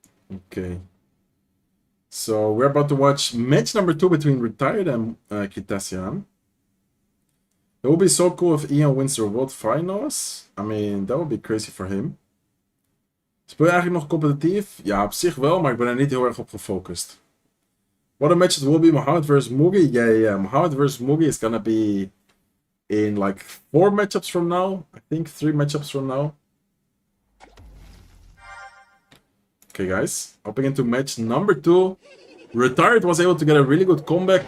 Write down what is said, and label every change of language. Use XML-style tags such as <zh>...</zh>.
<en>Okay. So, we're about to watch match number 2 between Retired and Kitasian. It would be so cool if Ian wins the World Finals. I mean, that would be crazy for him.</en> <nl>Speel je eigenlijk nog competitief? Ja, op zich wel, maar ik ben er niet heel erg op gefocust.</nl> <en>What a match it will be, Mohamed versus Mugi? Yeah. Mohamed versus Mugi is gonna be in like 4 matchups from now. I think 3 matchups from now. Okay, guys. Hopping into match number 2. Retired was able to get a really good comeback.</en>